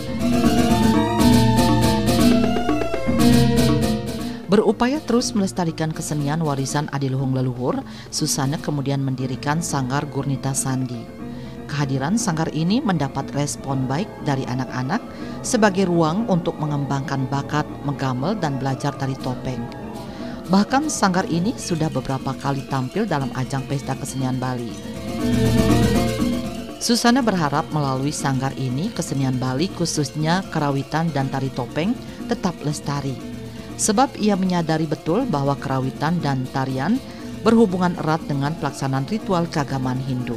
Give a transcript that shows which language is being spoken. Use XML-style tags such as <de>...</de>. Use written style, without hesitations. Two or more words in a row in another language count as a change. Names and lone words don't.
<id>Berupaya terus melestarikan kesenian warisan adiluhung leluhur, Susana kemudian mendirikan Sanggar Gurnita Sandi. Kehadiran sanggar ini mendapat respon baik dari anak-anak sebagai ruang untuk mengembangkan bakat, menggamel, dan belajar tari topeng. Bahkan sanggar ini sudah beberapa kali tampil dalam ajang pesta kesenian Bali. Susana berharap melalui sanggar ini kesenian Bali khususnya kerawitan dan tari topeng tetap lestari. Sebab ia menyadari betul bahwa kerawitan dan tarian berhubungan erat dengan pelaksanaan ritual keagamaan Hindu.</id>